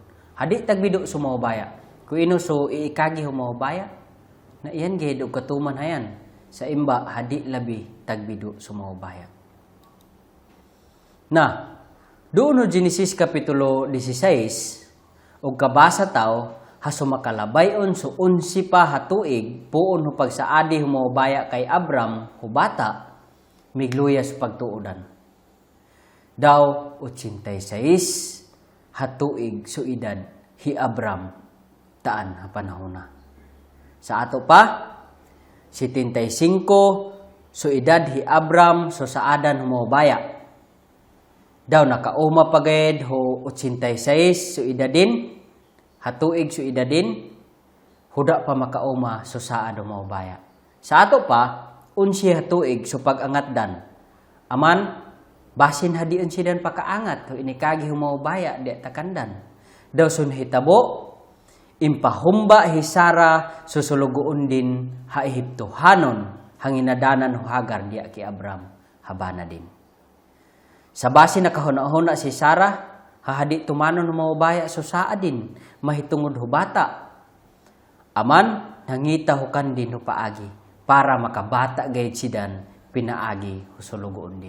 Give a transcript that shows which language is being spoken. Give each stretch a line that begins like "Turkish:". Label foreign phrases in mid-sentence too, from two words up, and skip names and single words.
Higaonon: Hadi tagbido sumawbaya. Kung ino so iikagi humawbaya, na iyan gid og katuman hayan. Sa imba hadi labi tagbido sumawbaya. Na doon Genesis kapitulo 16 og kabasa taw ha sumakalabayon so 11 pa hatuig puon ho pagsaadi humawbaya kay Abram hubata migluyas pagtuodan. Daw 86 hatuig so edad hi Abram taan ha panahona. Sa ato pa 75 so edad hi Abram so saadan humobaya. Daw nakauma pagayad ho 86 so edadin hatuig so edadin huda pa makauma so saad humobaya. Sa ato pa 11 hatuig so pagangatdan. Aman basin hadiun sidan pakaangat ho inikagi humobaya di takandan. Daw sun hitabo impahumba hi Sara susulugoon din ha Ehiptohanon hanginadanan ho Hagar diya ki Abram habana din. Sa basin nakahuna-huna si Sara hahadi tumanon humobaya so saad din mahitungod ho bata. Aman nangita ho kan din ho paagi para makabata gayud sidan pinaagi ho sulugoon din.